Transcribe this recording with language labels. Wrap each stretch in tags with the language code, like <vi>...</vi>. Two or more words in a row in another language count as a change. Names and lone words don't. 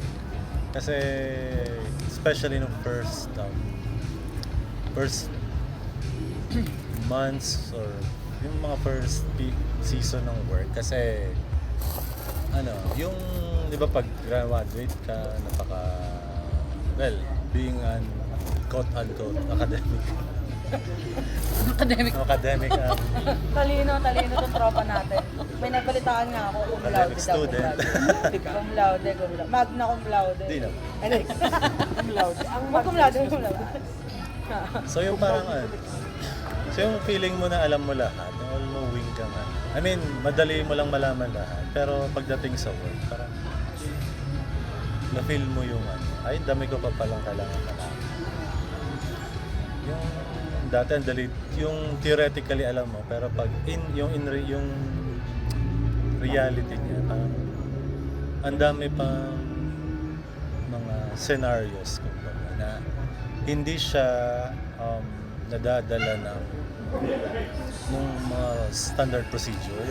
<tl>Kasi especially nung</tl> <en>first months</en> <tl>or yung mga</tl> <en>first season</en> <tl>ng work kasi ano, yung 'di ba pag graduate ka</tl> <en>being an quote-unquote academic</en> <tl>Academic. Talino itong tropa natin. May nabalitaan nga ako,</tl> <la>cum laude</la> <tl>Academic daw. student.</tl> <la>Cum laude. Magna cum laude.</la> <tl>Di na. Ano?</tl> <la>Cum laude.</la> <tl>Ang</tl> <la>cum laude.</la> <tl>So yung parang ano, so yung feeling mo na alam mo lahat, yung all-knowing ka man.</tl> <en>I mean,</en> <tl>madali mo lang malaman lahat. Pero pagdating sa work, parang na-feel mo yung ano, ay dami ko pa palang kailangan malaman. Yung dati ang dali, yung theoretically alam mo, pero pag yung reality niya, parang ang dami pang mga scenarios kumbaga na hindi siya nadadala ng mga</tl> <en>standard procedure.</en>